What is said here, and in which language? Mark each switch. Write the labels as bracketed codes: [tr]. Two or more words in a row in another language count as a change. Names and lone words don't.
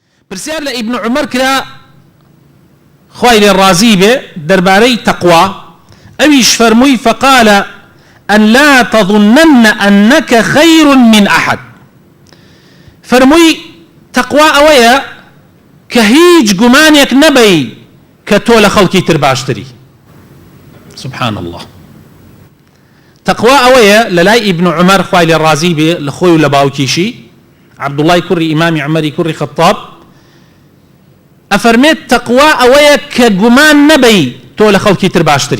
[ckb] پرسیار لە ئیبن عومەر کرا خوای لێ ڕازی بێ دەربارەی تەقوا ئەویش فەرمووی [ar] فقال أن لا تظنن أنك خير من أحد [ckb] فەرمووی تەقوا ئەوەیە کە هیچ گومانێک نەبەی کە تۆ لە خەڵکی تر باشتری. [ar] سبحان الله. [ckb] تەقوا ئەوەیە لە لای ئیبن عومەر خوای لێ ڕازی بێ لە خۆی و لە باوکیشی عەبدوڵڵای کوڕی ئیمامی عومەری کوڕی خەتاب ئەفەرمێت تەقوا ئەوەیە کە گومان نەبەی تۆ لە خەڵکی تر باشتری.